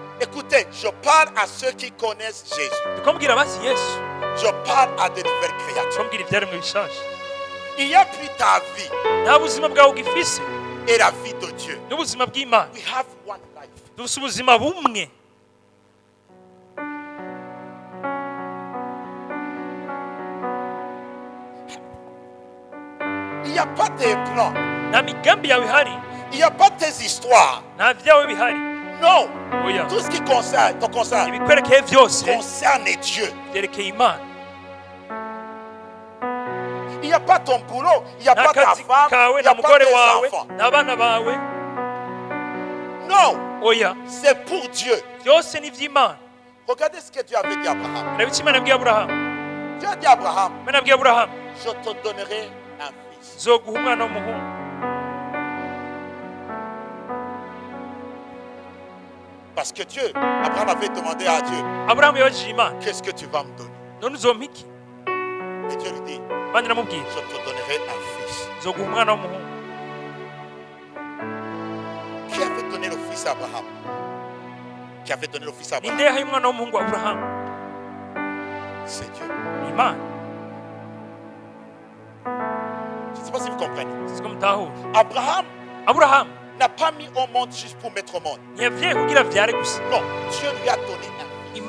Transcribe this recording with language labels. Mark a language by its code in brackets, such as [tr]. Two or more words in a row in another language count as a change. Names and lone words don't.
[fr] Écoutez, je parle à ceux qui connaissent Jésus. [rn] tukamubwira abazi yesu [fr] Je parle à de nouvelles créatures. [rn] tukamubwira ibyaremwe bishasha. [fr] Il n'y a plus ta vie [rn] nta buzima bwawe ugifise [fr] et la vie de Dieu. [rn] n'ubuzima bw'imana. [en] We have one life. [rn] dufise ubuzima bumwe. [fr] Il n'y a pas tes plans. [rn] nta migambi yawe ihari, [fr] Il n'y a pas tes histoires. [rn] nta byawe bihari. [fr] Non. [rn] oya, [fr] Tout ce qui concerne, te concerne, [rn] ibikwerekeye byose [fr] concerne Dieu. [rn] byerekeye imana. [fr] Il n'y a pas ton boulot. Il n'y a pas ta [rn] n'akazi [fr] femme. [rn] kawe [fr] Il n'y a [rn] na [fr] pas [rn] mugore [fr] tes [rn] wawe [fr] enfants. [rn] n'abana bawe. [fr] Non. [rn] oya, [fr] C'est pour Dieu. [rn] byose ni iby'imana. [fr] Regardez ce que Dieu avait dit à Abraham. [rn] reba icyo imana yabwiye aburahamu. [fr] Dieu a dit à Abraham, [rn] imana yabwiye aburahamu, [fr] je te donnerai un fils. [rn] zoguha umwana w'umuhungu. [fr] Parce que Dieu, Abraham avait demandé à Dieu, [rn] aburahamu yabajije imana, [fr] qu'est-ce que tu vas me donner? [rn] none uzompa iki? [fr] Et Dieu lui dit, [rn] imana iramubwira, [fr] je te donnerai un fils. [rn] zoguha umwana w'umuhungu. [fr] Qui avait donné le fils à Abraham? Qui avait donné le fils à [rn] ninde [fr] Abraham? [rn] yahaye umwana w'umuhungu wa aburahamu? [fr] C'est Dieu. [rn] ni imana. [fr] Je ne sais pas si vous comprenez. [rn] siko mutahura. [fr] Abraham [rn] aburahamu [fr] n'a pas mis au monde juste pour mettre au monde. [rn] ntiyavyaye kugira avyare gusa. [fr] Non, Dieu lui a donné un fils.